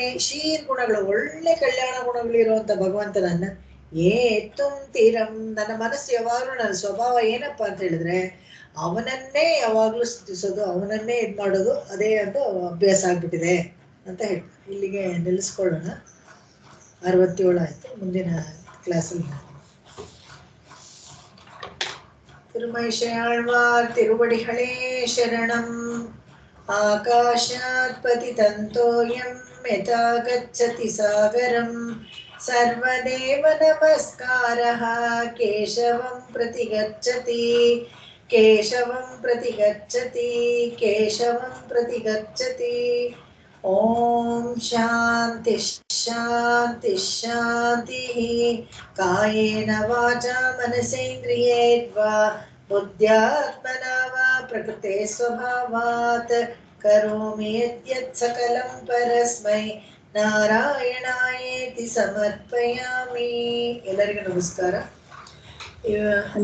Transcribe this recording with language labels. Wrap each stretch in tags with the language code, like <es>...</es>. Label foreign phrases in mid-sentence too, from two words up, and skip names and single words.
<kn>ಶೀರ್ ಗುಣಗಳು, ಒಳ್ಳೆ ಕಲ್ಯಾಣ ಗುಣಗಳು ಇರುವಂತ ಭಗವಂತನನ್ನ ತುಂತಿರಂ, ನನ್ನ ಮನಸ್ಸು ಯಾವಾಗ್ಲೂ, ನನ್ನ ಸ್ವಭಾವ ಏನಪ್ಪಾ ಅಂತ ಹೇಳಿದ್ರೆ ಅವನನ್ನೇ ಯಾವಾಗ್ಲೂ ಸ್ತುತಿಸೋದು, ಅವನನ್ನೇ ಇದ್ ಮಾಡೋದು, ಅದೇ ಅಂತ ಅಭ್ಯಾಸ ಆಗ್ಬಿಟ್ಟಿದೆ ಅಂತ ಹೇಳ್ತಾರೆ. ಇಲ್ಲಿಗೆ ನಿಲ್ಲಿಸ್ಕೊಳ್ಳೋಣ. 67 ಆಯ್ತು. ಮುಂದಿನ ಕ್ಲಾಸಲ್ಲಿ</kn> <ta>திருமழிசையாழ்வார் திருவடிகளே சரணம்.</ta> <sa>ಆಕಾಶಾತ್ ಪತಿತಂತೋಯಂ ಯಥಾ ಗಚ್ಚತಿ ಸಾಗರಂ. ಸರ್ವದೇವ ನಮಸ್ಕಾರಃ ಕೇಶವಂ ಪ್ರತಿ ಗಚ್ಚತಿ ಕೇಶವಂ ಪ್ರತಿ ಗಚ್ಚತಿ. ಓಂ ಶಾಂತಿ ಶಾಂತಿ ಶಾಂತಿ. ಕಾಯೇನ ವಾಚಾ ಮನಸೇಂದ್ರಿಯೈರ್ವಾ ಬುದ್ಧ್ಯಾತ್ಮನಾ ವಾ ಪ್ರಕೃತೆ ಸ್ವಭಾವಾತ್ ಕರೋಮಿ ಯದ್ಯತ್ ಸಕಲಂ ಪರಸ್ಮೈ ನಾರಾಯಣಾಯೇತಿ ಸಮರ್ಪಯಾಮಿ.</sa> <kn>ಎಲ್ಲರಿಗೂ ನಮಸ್ಕಾರ.</kn>